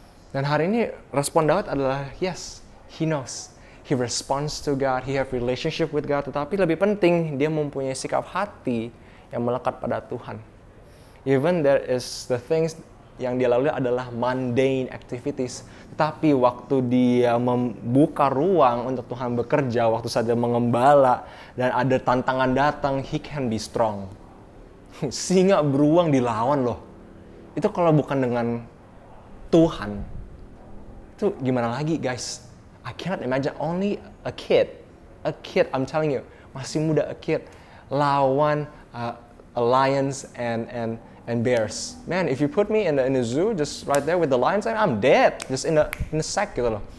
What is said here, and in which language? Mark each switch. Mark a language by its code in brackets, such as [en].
[id] Dan hari ini respon Daud adalah [en] yes, he knows. He responds to God, he have relationship with God. [id] Tetapi lebih penting, dia mempunyai sikap hati yang melekat pada Tuhan. [en] Even there is the things [id] yang dia lalui adalah [en] mundane activities. [id] Tetapi waktu dia membuka ruang untuk Tuhan bekerja, waktu saat dia mengembala dan ada tantangan datang, [en] he can be strong. [id] Singa beruang dilawan loh. Itu kalau bukan dengan Tuhan, itu gimana lagi guys? [en] I cannot imagine only a kid, I'm telling you, [id] masih muda, [en] a kid, [id] lawan [en] lions and bears. Man, if you put me in the zoo, just right there with the lions, I'm dead, just in a sack [id] gitu loh.